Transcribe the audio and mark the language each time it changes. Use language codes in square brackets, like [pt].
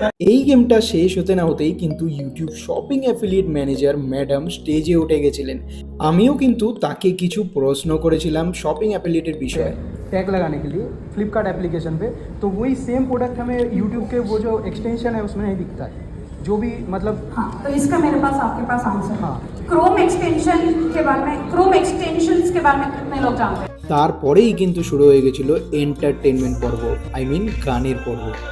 [bn] এই গেমটা শেষ হতে না হতেই কিন্তু YouTube shopping affiliate manager madam স্টেজে উঠে গেছিলেন। আমিও কিন্তু তাকে কিছু প্রশ্ন করেছিলাম শপিং অ্যাফিলিয়েটের বিষয়ে। [hi] टैग लगाने के लिए फ्लिपकार्ट एप्लीकेशन पे, तो वही सेम प्रोडक्ट हमें यूट्यूब के वो जो एक्सटेंशन है उसमें नहीं दिखता है, जो भी मतलब। हाँ, तो इसका मेरे पास आपके पास आंसर। हाँ, क्रोम एक्सटेंशन के बारे में, क्रोम एक्सटेंशंस के बारे में कितने लोग जानते हैं? [bn] তারপরেই কিন্তু শুরু হয়ে গেছিল এন্টারটেনমেন্ট পর্ব, আই মিন গানের পর্ব।